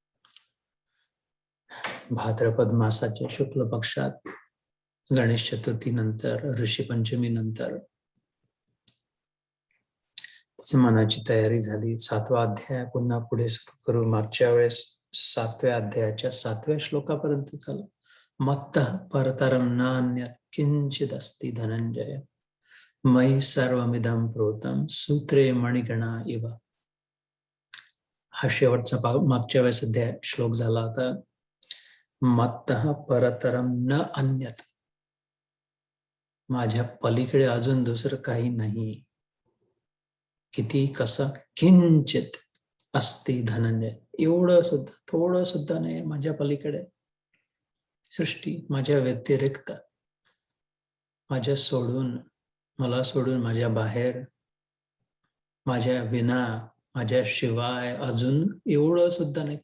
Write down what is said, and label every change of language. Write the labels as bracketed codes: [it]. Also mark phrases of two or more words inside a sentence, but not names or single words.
[mr] भाद्रपद मासाच्या शुक्ल पक्षात गणेश चतुर्थी नंतर, ऋषी पंचमी नंतर मनाची तयारी झाली. 7वा अध्याय पुन्हा पुढे सुरू करू. मागच्या वेळेस 7व्या अध्यायाच्या 7व्या श्लोकापर्यंत झालं. [sa] मत्तः परतरं नान्यत् किंचित् अस्ति धनंजय मयि सर्वमिदं प्रोतं सूत्रे मणिगणा इव. [mr] हा शेवटचा मागच्या वेळेस अध्याय श्लोक झाला होता. [sa] मत्तः परतरं न अन्यत्, [mr] माझ्या पलीकडे अजून दुसरं काही नाही. किती, कसं, [sa] किंचित अस्ति धनंजय, [mr] एवढं सुद्धा, थोडं सुद्धा नाही माझ्या पलीकडे. सृष्टी माझ्या व्यतिरिक्त, माझ्या सोडून, मला सोडून, माझ्या बाहेर, माझ्या विना, माझ्या शिवाय अजून एवढं सुद्धा नाही.